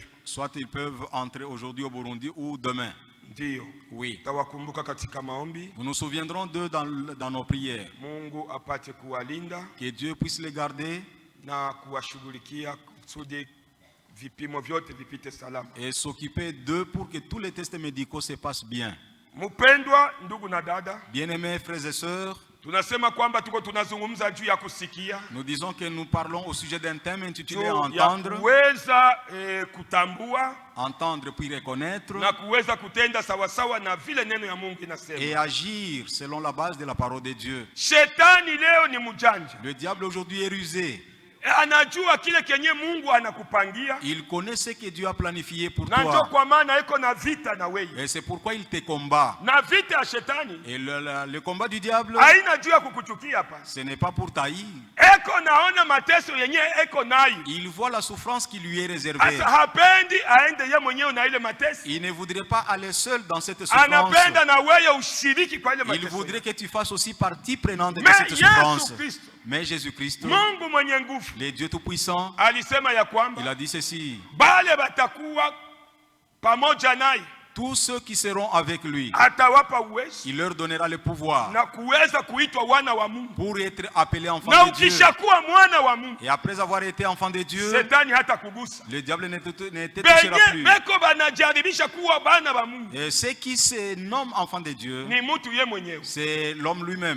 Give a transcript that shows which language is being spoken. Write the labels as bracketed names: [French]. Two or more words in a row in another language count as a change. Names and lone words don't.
[French] Soit ils peuvent entrer aujourd'hui au Burundi ou demain. [Swahili] Ndio. [French] Oui. [Swahili] Tawakumbuka katika maombi. [French] Nous nous souviendrons d'eux dans nos prières. [Swahili] Mungu apate kuwalinda. [French] Que Dieu puisse les garder. [Swahili] Na kuwashughulikia kusudi vipimo vyote vipite salama. [French] Et s'occuper d'eux pour que tous les tests médicaux se passent bien. [Swahili] Mpendwa ndugu na dada. [French] Bien-aimés frères et sœurs. [Swahili] Tunasema kwamba tuko tunazungumza juu ya kusikia. [French] Nous disons que nous parlons au sujet d'un thème intitulé entendre. [Swahili] Kuweza kutambua. [French] Entendre puis reconnaître. [Swahili] Na kuweza kutenda sawa sawa na vile neno ya Mungu inasema. [French] Et agir selon la base de la parole de Dieu. [Swahili] Shetani leo ni mjanja. [French] Le diable aujourd'hui est rusé. [Swahili] Anajua kile kenye Mungu anakupangia. [French] Il connaît ce que Dieu a planifié pour na toi. [Swahili] Ndio kwa maana iko na vita na wewe. [French] Et c'est pourquoi il te combat. [Swahili] Na vita ya shetani. [French] Et le combat du diable. [Swahili] Haina juu ya kukuchukia hapa. [French] Ce n'est pas pour taïr. [Swahili] Eko naona mateso yenye eko nayo. [French] Il voit la souffrance qui lui est réservée. [Swahili] Asa hapendi aende yeye mwenyewe na ile mateso. [French] Il ne voudrait pas aller seul dans cette souffrance. [Swahili] Anapenda na wewe ushiriki kwa ile mateso. [French] Il voudrait que tu fasses aussi partie prenante de cette souffrance. Mais Jésus-Christ, [Swahili] Mungu mwenye nguvu, [French] le Dieu tout-puissant, [Swahili] alisema ya kwamba [French] il a dit ceci. [Swahili] Bale batakuwa pamoja naye. [French] Tous ceux qui seront avec lui, il leur donnera le pouvoir pour être appelés enfants de Dieu. Et après avoir été enfant de Dieu, le diable ne te touchera plus. Et ceux qui se nomment enfants de Dieu, c'est l'homme lui-même.